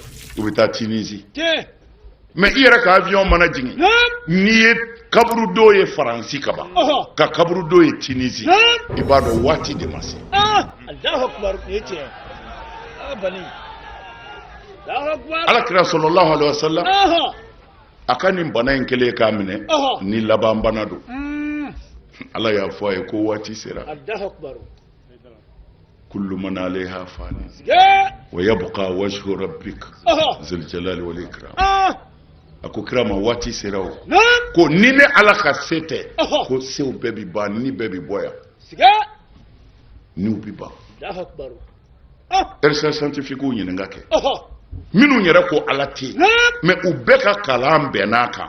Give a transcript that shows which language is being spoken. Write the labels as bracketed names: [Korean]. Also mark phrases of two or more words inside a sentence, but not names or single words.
[Bambara] U bɛ taa Tunisie. Tiɲɛ. Mais i yɛrɛ ka avion mana jigin. N'i ye kaburu dɔw ye Faransi ka ban. Ka kaburu dɔw ye Tunisie. I b'a dɔn waati de ma se. [Arabic] الله أكبر. [Bambara] O ye tiɲɛ. Bani. [Arabic] الله أكبر. [Bambara] Alakira [Arabic] صلى الله عليه وسلم. [Bambara] A ka nin bana in kɛlen k'a minɛ. Ni laban bana don. Ala y'a fɔ a ye ko waati sera. [Arabic] الله أكبر. كل من عليها فان. ويبقى وجه ربك ذو الجلال والإكرام. [Bambara] A ko kira ma waati sera o. Ko ni ne ala ka se tɛ. Ko sew bɛɛ bi ban ni bɛɛ bi bɔ yan. Niw bi ban. [Arabic] الله أكبر. [French] Recherche scientifique [Bambara] u ɲininka kɛ. Minnu yɛrɛ ko ala tɛ yen. Mais u bɛɛ ka kalan bɛnn'a kan.